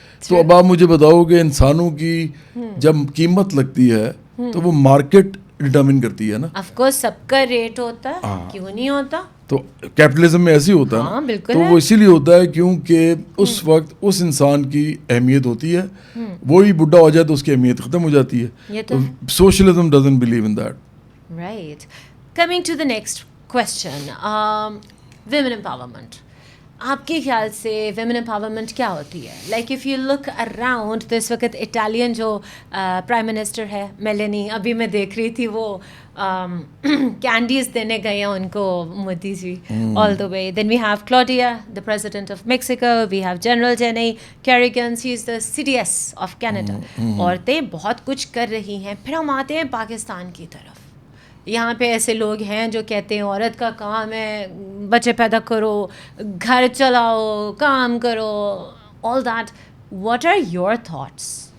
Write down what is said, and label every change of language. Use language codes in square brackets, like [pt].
[ur] تو اب آپ مجھے بتاؤ کہ انسانوں کی جب قیمت لگتی ہے تو وہ مارکیٹ ڈٹرمن کرتی ہے نا. [en] of course [ur] سب کا ریٹ ہوتا ہے, کیوں نہیں ہوتا. تو کیپٹلزم میں ایسے ہی ہوتا ہے نا. تو وہ اسی لیے ہوتا ہے کیونکہ اس وقت اس انسان کی اہمیت ہوتی ہے, وہی بڈھا ہو جائے تو اس کی اہمیت ختم ہو جاتی ہے. [en] تو socialism doesn't believe in that. Right. Coming to the next question, women empowerment. [ur] آپ کے خیال سے ویمن امپاورمنٹ کیا ہوتی ہے؟ [en] like if you look around, [ur] تو اس وقت اٹالین جو پرائم منسٹر ہے میلانی, ابھی میں دیکھ رہی تھی وہ کینڈیز دینے گئے ہیں ان کو مودی جی آل دا وے. [en] Then we have Claudia, the president of Mexico. We have General Jennie Carignan, she is the CDS of Canada. [ur] عورتیں بہت کچھ کر رہی ہیں. پھر ہم آتے ہیں پاکستان کی طرف. یہاں پہ ایسے لوگ ہیں جو کہتے ہیں عورت کا کام ہے بچے پیدا کرو, گھر چلاؤ, کام کرو, [en] All that. What are your thoughts?